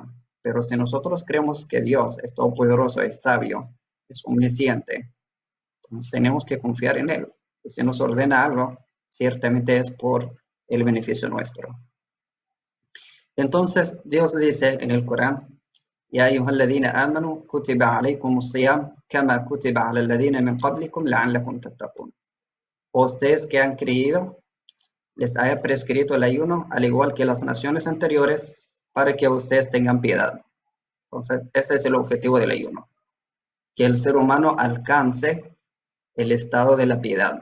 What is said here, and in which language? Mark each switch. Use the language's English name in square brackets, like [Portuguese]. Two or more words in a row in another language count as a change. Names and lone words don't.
[Spanish] Pero si nosotros creemos que Dios es todopoderoso, es sabio, es omnisciente, entonces tenemos que confiar en Él. Y si nos ordena algo, ciertamente es por el beneficio nuestro. Entonces, Dios dice en el Corán, [Arabic] يا أيها الذين آمنوا كتب عليكم الصيام كما كتب على الذين من قبلكم لعلكم تتقون. [Spanish] Ustedes que han creído, les haya prescrito el ayuno, al igual que las naciones anteriores, para que ustedes tengan piedad. Entonces, ese es el objetivo del ayuno, que el ser humano alcance el estado de la piedad.